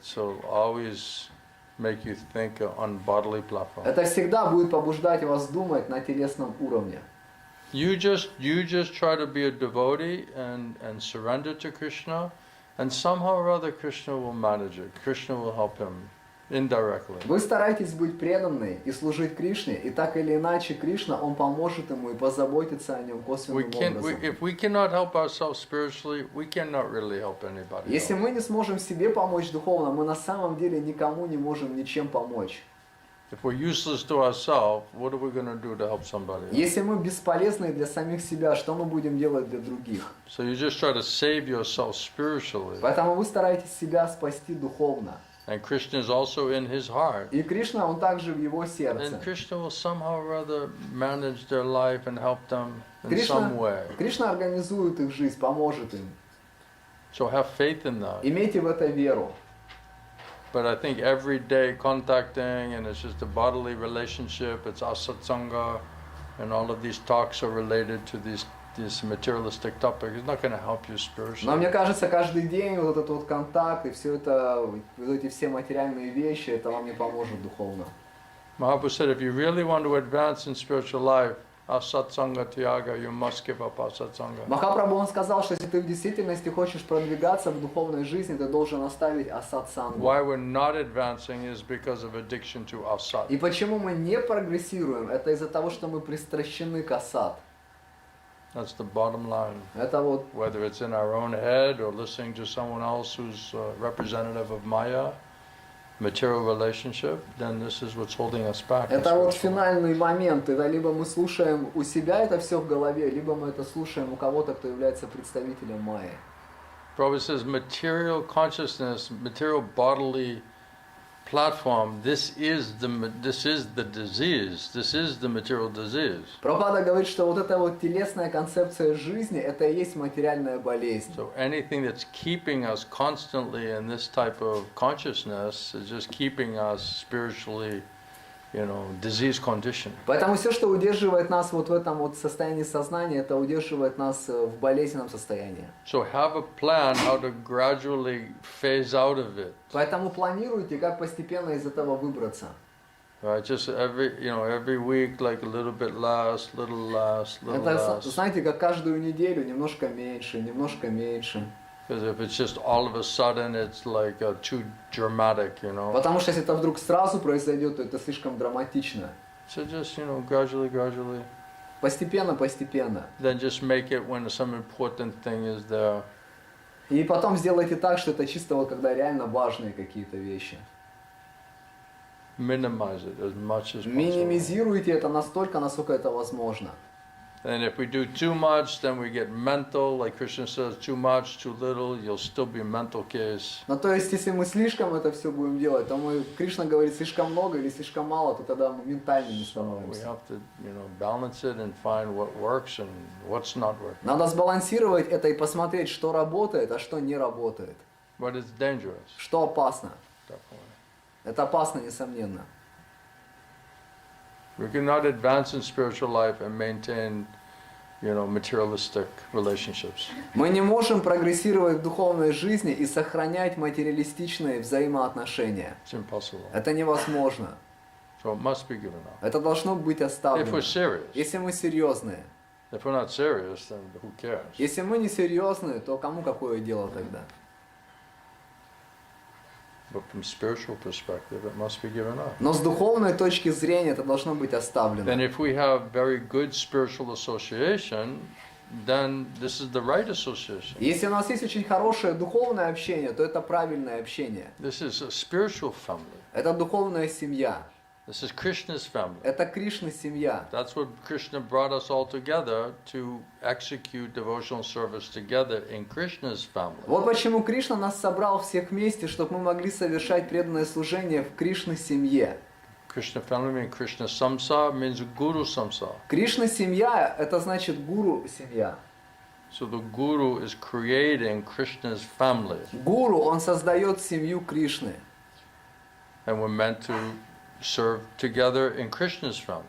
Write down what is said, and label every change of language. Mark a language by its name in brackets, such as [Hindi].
[English] So always make you think on bodily platform. [Russian] Это всегда будет побуждать вас думать на телесном уровне. [English] You just try to be a devotee and surrender to Krishna, and somehow or other Krishna will manage it. Krishna will help him indirectly. [Russian] Вы стараетесь быть преданны и служить Кришне, и так или иначе Кришна, он поможет ему и позаботится о нем косвенным образом. [English] If we cannot help ourselves spiritually, we cannot really help anybody [Russian] Если [English] else. [Russian] мы не сможем себе помочь духовно, мы на самом деле никому не можем ничем помочь. [English] If we're useless to ourselves, what are we going to do to help somebody else? [Russian] Если мы бесполезны для самих себя, что мы будем делать для других? [English] So you just try to save yourself spiritually. [Russian] Поэтому вы стараетесь себя спасти духовно. [English] And Krishna is also in his heart. [Russian] И Кришна, он также в его сердце. [English] And Krishna will somehow or other manage their life and help them in some way. [Russian] Кришна организует их жизнь, поможет им. [English] So have faith in that. [Russian] Имейте в это веру. [English] But I think every day contacting, and it's just a bodily relationship, it's asatsanga, and all of these talks are related to these materialistic topics. It's not going to help you [Russian] Но [English] spiritually. [Russian] мне кажется, каждый день вот этот вот контакт и все это, вот эти все материальные вещи, это вам не поможет духовно. [English] Mahaprabhu said, if you really want to advance in spiritual life, asatsanga tyaga, you must give up asatsanga. [Russian] Махапрабху он сказал, что если ты в действительности хочешь продвигаться в духовной жизни, ты должен оставить асат-сангу. [English] Why we're not advancing is because of addiction to asat. [Russian] И почему мы не прогрессируем, это из-за того, что мы пристращены к асат. [English] That's the bottom line. [Russian] Это вот, [English] Whether it's in our own head or listening to someone else who's representative of Maya, material relationship, then this is what's holding us back. [Russian] это вот финальный момент. Это либо мы слушаем у себя это все в голове, либо мы это слушаем у кого-то, кто является представителем майи. [English] Prabhupada says material consciousness, material bodily platform, this is the disease, this is the material disease. [Russian] Прабхупада говорит, что вот эта вот телесная концепция жизни, это и есть материальная болезнь. [English] So anything that's keeping us constantly in this type of consciousness is just keeping us spiritually, disease condition. [Russian] Поэтому все, что удерживает нас вот в этом вот состоянии сознания, это удерживает нас в болезненном состоянии. [English] So have a plan how to gradually phase out of it. [Russian] Поэтому планируйте, как постепенно из этого выбраться. [English] Right, just every week, like a little bit less, little less. [Russian] Это, знаете, как каждую неделю немножко меньше, немножко меньше. [English] Because if it's just all of a sudden, it's like too dramatic, [Russian] Потому что если это вдруг сразу произойдет, то это слишком драматично. [English] So just, gradually. [Russian] Постепенно, постепенно. [English] Then just make it when some important thing is there. [Russian] И потом сделайте так, что это чисто вот когда реально важные какие-то вещи. [English] Minimize it as much as possible. [Russian] Минимизируйте это настолько, насколько это возможно. [English] And if we do too much, then we get mental, like Krishna says, too much, too little, you'll still be a mental case. [Russian] Но то есть, если мы слишком это все будем делать, то Кришна говорит слишком много или слишком мало, то тогда мы ментальными [English] We [Russian] становимся. [English] have to, balance it and find what works and what's not working. [Russian] Надо сбалансировать это и посмотреть, что работает, а что не работает. [English] But it's dangerous, [Russian] Что опасно. [English] definitely. [Russian] Это опасно, несомненно. [English] We cannot advance in spiritual life and maintain, materialistic relationships. [Russian] Мы не можем прогрессировать в духовной жизни и сохранять материалистичные взаимоотношения. [English] It's impossible. [Russian] Это невозможно. [English] So it must be given up. [Russian] Это должно быть [English] If [Russian] оставлено. [English] we're serious. [Russian] Если мы серьезные. [English] If we're not serious, then who cares? [Russian] Если мы не серьезные, то кому какое дело тогда? [English] But from spiritual perspective, it must be given up. [Russian] Но с духовной точки зрения это должно быть оставлено. [English] Then if we have very good spiritual association, then this is the right association. [Russian] Если у нас есть очень хорошее духовное общение, то это правильное общение. [English] This is a spiritual family. [Russian] Это духовная семья. [English] This is Krishna's family. [Russian] Это Кришна семья. [English] That's what Krishna brought us all together to execute devotional service together in Krishna's family. [Russian] Вот почему Кришна нас собрал всех вместе, чтобы мы могли совершать преданное служение в Кришна семье. [English] Krishna family means Krishna samsa means Guru samsa. [Russian] Кришна семья это значит гуру семья. [English] So the Guru is creating Krishna's family. [Russian] Гуру он создает семью Кришны. [English] And we're meant to serve together in Krishna's family.